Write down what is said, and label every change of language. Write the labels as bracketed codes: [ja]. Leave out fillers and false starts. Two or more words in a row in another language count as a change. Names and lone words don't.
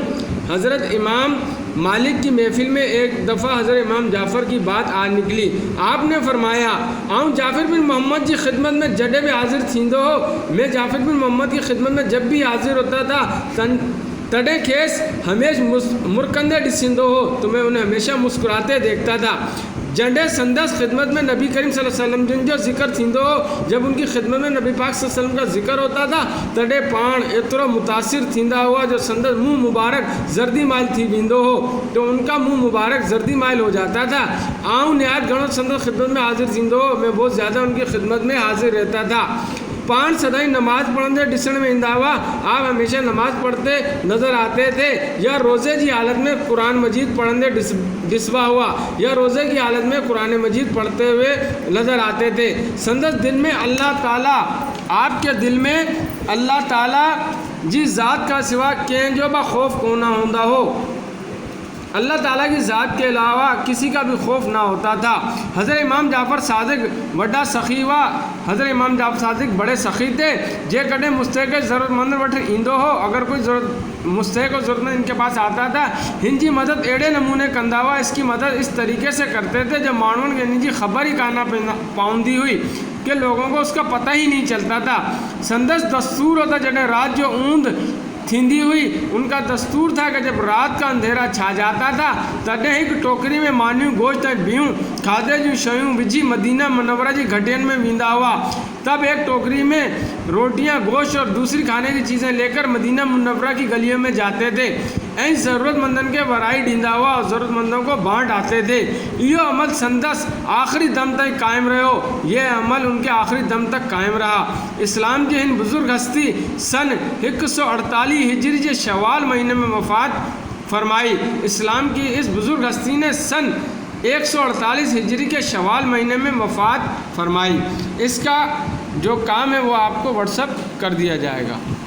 [ur] حضرت امام مالک کی محفل میں ایک دفعہ حضرت امام جعفر کی بات آ نکلی. [sd] آپ نے فرمایا آؤں جعفر بن محمد جی خدمت میں جڈے بھی حاضر تھیندو ہو. [ur] میں جعفر بن محمد کی خدمت میں جب بھی حاضر ہوتا تھا [sd] تڑے کھیس ہمیشہ مرکندے ڈسندو ہو [ur] تو میں انہیں ہمیشہ مسکراتے دیکھتا تھا. [sd] जॾहिं संदसि ख़िदमत में नबी करीम [ar] صلى الله عليه وسلم [sd] जिन जो ज़िक्र थींदो हो, [ur] جب ان کی خدمت میں نبی پاک صلی اللہ علیہ وسلم کا ذکر ہوتا تھا [sd] तॾहिं पाण एतिरो मुतासिर थींदा हुआ जो संदसि मुंहुं मुबारक जर्दी माइल थी वेंदो हो, [ur] تو ان کا منہ مبارک زردی مائل ہو جاتا تھا. [sd] आऊं निहायत घणो संदसि खिदमत में हाज़िर थींदो हो, [ur] میں بہت زیادہ ان کی خدمت میں حاضر رہتا تھا. [sd] पाण सदाई नमाज़ पढ़ंदे ॾिसण में ईंदा हुआ। [ur] آپ ہمیشہ نماز پڑھتے نظر آتے تھے یا روزے کی حالت میں قرآن مجید [sd] पढ़ंदे ॾिसबा हुआ [ur] یا روزے کی حالت میں قرآن مجید پڑھتے ہوئے نظر آتے تھے. [sd] संदस दिल में अल्लाह ताला, [ur] آپ کے دل میں اللہ تعالیٰ [sd] जी ज़ात का सिवा कंहिं जो बि ख़ौफ़ कोन हूंदा हो, [ur] اللہ تعالیٰ کی ذات کے علاوہ کسی کا بھی خوف نہ ہوتا تھا. [sd] हज़रत इमाम जाफ़र सादिक वॾा सख़ी हुआ। [ur] حضرت امام جعفر صادق بڑے سخی تھے. [sd] जेकॾहिं मुस्तहिक़ ज़रूरतमंद वटि ईंदो हो, [ur] اگر کوئی مستحق اور ضرورت مند ان کے پاس آتا تھا, [sd] हिन जी मदद अहिड़े नमूने कंदा हुआ, [ur] اس کی مدد اس طریقے سے کرتے تھے جب [sd] माण्हुनि खे हिन जी ख़बर ही कान पवंदी हुई कि [ur] لوگوں کو اس کا پتا ہی نہیں چلتا تھا. [sd] संदस दस्तूर होता जॾहिं रात जो ऊंद थींदी हुई, [ur] ان کا دستور تھا کہ جب رات کا اندھیرا چھا جاتا تھا [sd] तॾहिं हिकु टोकरी में मानियूं गोश्त ऐं बियूं खाधे जूं शयूं विझी मदीना मुनव्वरा जी घटियनि में वेंदा हुआ। [ur] تب ایک ٹوکری میں روٹیاں، گوشت اور دوسری کھانے کی چیزیں لے کر مدینہ منورہ کی گلیوں میں جاتے تھے [sd] ऐं ज़रूरतमंदनि खे वराई ॾींदा हुआ [ur] اور ضرورت مندوں کو بانٹ آتے تھے. [sd] इहो अमल संदस आख़िरी दम ताईं क़ाइमु रहियो। [ur] یہ عمل ان کے آخری دم تک قائم رہا. [sd] इस्लाम जी हिन बुज़ुर्ग हस्ती सन 148 हिजरी के शवाल महीने में वफ़ात फरमाई। [ur] اسلام کی اس بزرگ ہستی نے سن 148 ہجری کے شوال مہینے میں وفات فرمائی. اس کا جو کام ہے وہ آپ کو واٹس ایپ کر دیا جائے گا.